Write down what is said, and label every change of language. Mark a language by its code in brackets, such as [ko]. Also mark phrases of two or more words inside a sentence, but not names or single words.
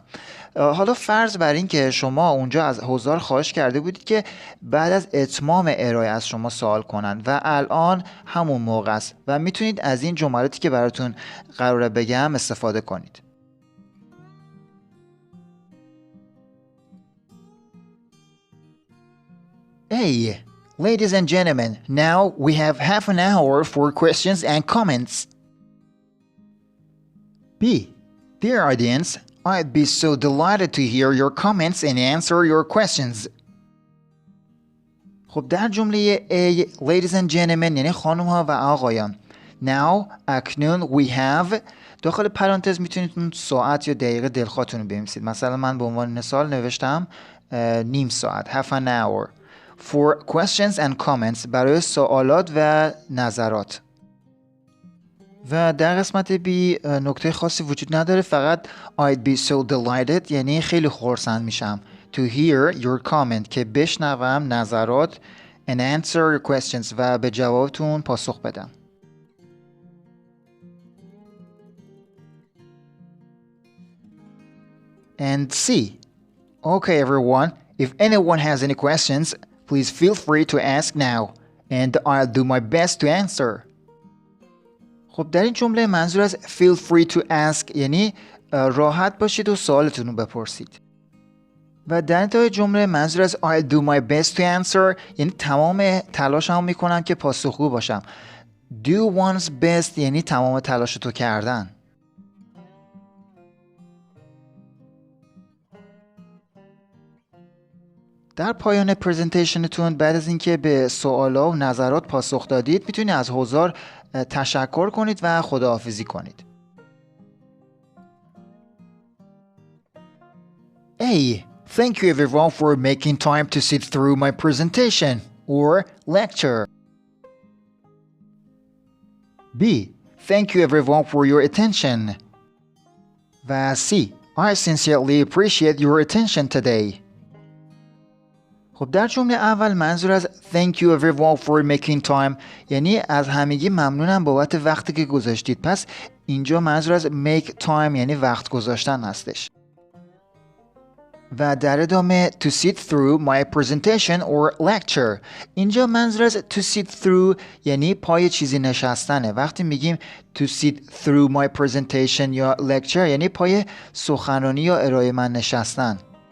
[fa] حالا فرض بر این که شما اونجا از حضار خواهش کرده بودید که بعد از اتمام ارائه از شما سوال کنن و الان همون موقع است و میتونید از این جملاتی که براتون قراره بگم استفاده کنید. [en] Hey, ladies and gentlemen, now we have half an hour for questions and comments. B. Dear audience, I'd be so delighted to hear your comments and answer your questions. [fa] خب در جمله A, [en] ladies and gentlemen [fa] یعنی خانم ها و آقایان. Now, اکنون [en] we have [fa] داخل پرانتز میتونید اون ساعت یا دقیقه دلخواهتون رو بنویسید. مثلا من به عنوان مثال نوشتم نیم ساعت [en] half an hour for questions and comments [fa] برای سوالات و نظرات. و در قسمت بی نکته خاصی وجود نداره فقط [en] I'd be so delighted [fa] یعنی خیلی خرسند میشم [en] to hear your comment [fa] که بشنوم نظرات [en] and answer your questions [fa] و به جوابتون پاسخ بدم. [en] And C. Okay everyone, if anyone has any questions, please feel free to ask now and I'll do my best to answer. [fa] خب در این جمله منظور از [en] feel free to ask [fa] یعنی راحت باشید و سوالتون رو بپرسید. و در انتهای جمله منظور از [en] I'll do my best to answer [fa] یعنی تمام تلاشمو میکنم که پاسخگو باشم. [en] Do one's best [fa] یعنی تمام تلاشتو کردن. در پایان پرزنتیشنتون بعد از اینکه به سوالا و نظرات پاسخ دادید میتونید از حضار تشکر کنید و خداحافظی کنید. [en] A. Thank you everyone for making time to sit through my presentation or lecture. B. Thank you everyone for your attention. [fa] و C. [en] I sincerely appreciate your attention today. [fa] خب در جمله اول منظور از [en] thank you everyone for making time [fa] یعنی از همگی ممنونم بابت وقتی که گذاشتید. پس اینجا منظور از [en] make time [fa] یعنی وقت گذاشتن هستش. و در ادامه [en] to sit through my presentation or lecture [fa] اینجا منظور از [en] to sit through [fa] یعنی پای چیزی نشستنه. وقتی میگیم [en] to sit through my presentation [fa] یا lecture یعنی پای سخنرانی یا ارائه من نشستن.